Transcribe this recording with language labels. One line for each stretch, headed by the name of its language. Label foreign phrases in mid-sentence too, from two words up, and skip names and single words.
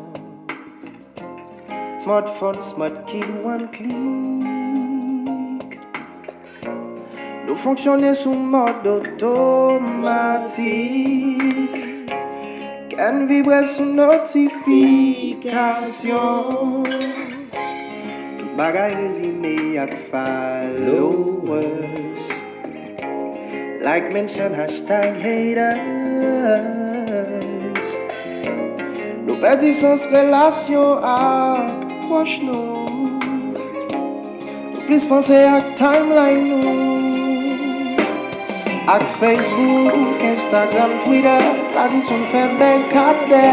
English: Smartphone, smart kid, one click.
Haitian Creole: Nou fonksyonne sou mod otomatik. Ken vibre sou notifikasyon. Tout bagay rezime ak followers.
English: Like, mention, hashtag haters.
Haitian Creole: Nou pedi sens relasyon ak proche nou. Nou plis pense ak timeline nou. Ak Facebook, Instagram, Twitter, tradisyon fè bekade.